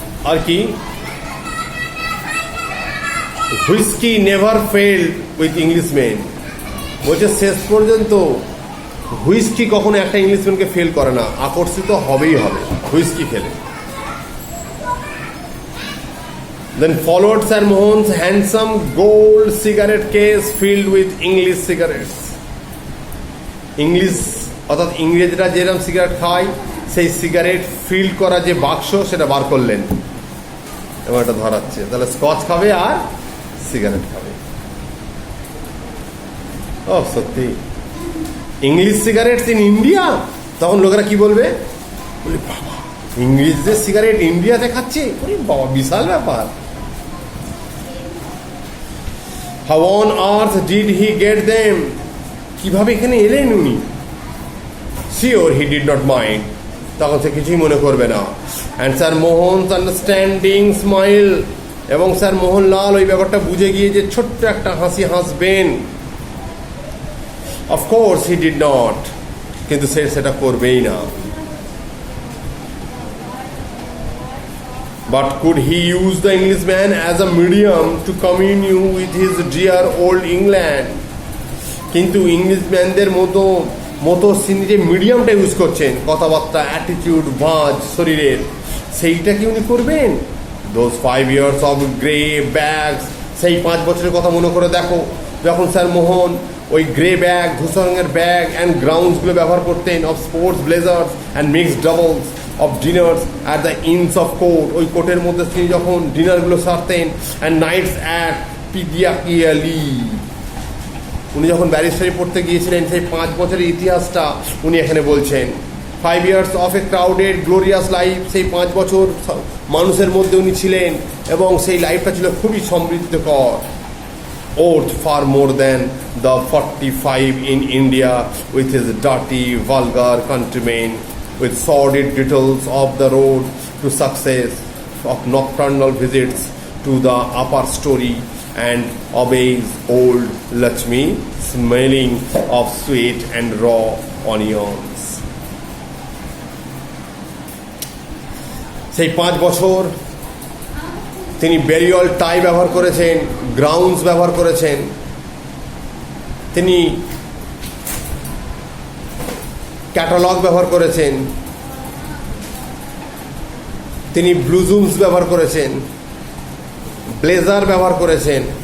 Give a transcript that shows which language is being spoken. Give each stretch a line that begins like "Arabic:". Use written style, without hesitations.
English: আর কি, whisky never failed with Englishman.
Bangla: বলছে শেষ পর্যন্ত হুইস্কি কখনো একটা ইংলিশম্যানকে ফেল করে না, আকর্ষিত হবেই হবে হুইস্কি খেলে।
English: Then followed Sir Mohan's handsome gold cigarette case filled with English cigarettes.
Bangla: English অর্থাৎ ইংরেজরা যেরকম সিগারেট খায় সেই সিগারেট ফিল করা যে বাক্স সেটা বার করলেন এবং এটা ধরাচ্ছে, তাহলে স্কচ খাবে আর সিগারেট খাবে।
English: ও সত্যি, English cigarette in India.
Bangla: তখন লোকেরা কি বলবে, বলে বাবা ইংলিশদের সিগারেট ইন্ডিয়াতে খাচ্ছে, বাবা বিশাল ব্যাপার।
English: How on earth did he get them?
Bangla: কিভাবে এখানে এলেন উনি?
English: Sure he did not mind.
Bangla: তখন সে কিছুই মনে করবে না।
English: And Sir Mohan's understanding smile,
Bangla: এবং স্যার মোহনলাল ওই ব্যাপারটা বুঝে গিয়ে যে ছোট্ট একটা হাসি হাসবেন।
English: Of course he did not,
Bangla: কিন্তু সে সেটা করবেই না।
English: But could he use the Englishman as a medium to commune with his dear old England?
Bangla: কিন্তু ইংলিশম্যানদের মতো তিনি যে মিডিয়ামটা ইউজ করছেন, কথাবার্তা, অ্যাটিটিউড, ভাঁজ শরীরের, সেইটা কি উনি করবেন?
English: Those 5 years of grey bags,
Bangla: সেই 5 বছরের কথা মনে করে দেখো, যখন স্যার মোহন ওই গ্রে ব্যাগ, ধূসর রঙের ব্যাগ অ্যান্ড গ্রাউন্ডসগুলো ব্যবহার করতেন,
English: of sports blazers and mixed doubles, of diners at the inns of court,
Bangla: ওই কোর্টের মধ্যে তিনি যখন ডিনারগুলো সারতেন,
English: And nights at Piccadilly.
Bangla: উনি যখন ব্যারিস্টারি পড়তে গিয়েছিলেন সেই 5 বছরের ইতিহাসটা উনি এখানে বলছেন।
English: 5 years of a crowded glorious life,
Bangla: সেই 5 বছর মানুষের মধ্যে উনি ছিলেন এবং সেই লাইফটা ছিল খুবই সমৃদ্ধকর।
English: Worth far more than the 45 in India with his dirty, vulgar countrymen, with sordid details of the road to success, of nocturnal visits to the upper story, and obeys old Lakshmi, smelling of sweet and raw onions.
Bangla: সেই 5 বছর তিনি burial টাই ব্যবহার করেছেন, grounds ব্যবহার করেছেন, তিনি catalogue ব্যবহার করেছেন, তিনি ব্লুজুমস ব্যবহার করেছেন, ব্লেজার ব্যবহার করেছেন,